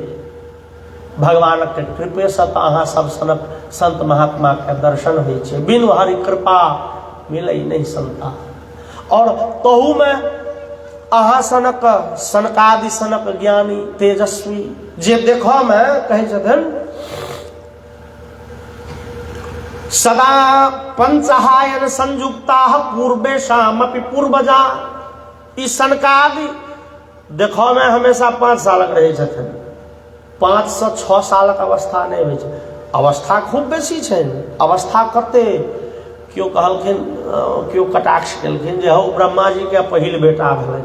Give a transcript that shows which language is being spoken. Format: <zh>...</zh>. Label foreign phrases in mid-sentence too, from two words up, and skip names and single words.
<mai>भगवान के कृपे से तो अहाँ सब सनक संत महात्मा के दर्शन होइ छै।</mai> <awa>बिनु हरि कृपा मिलै नहीं संता।</awa> <mai>और तहू में अहाँ सनक सनकादि सनक ज्ञानी तेजस्वी, जे देखो में कहे छथिन,</mai> <sa>सदा पंचहायन संयुक्ता पूर्वेशामपि पूर्वजा।</sa> <mai>ई सनकादि देखो में हमेशा 5 सालक रहे छथिन। 5 से 6 सालक अवस्था नहीं होइ छै। अवस्था खूब बेसी छै। अवस्था कते? केओ कहलखिन, केओ कटाक्ष केलखिन जे हौ ब्रह्मा जी के पहिल बेटा भेलनि।</mai>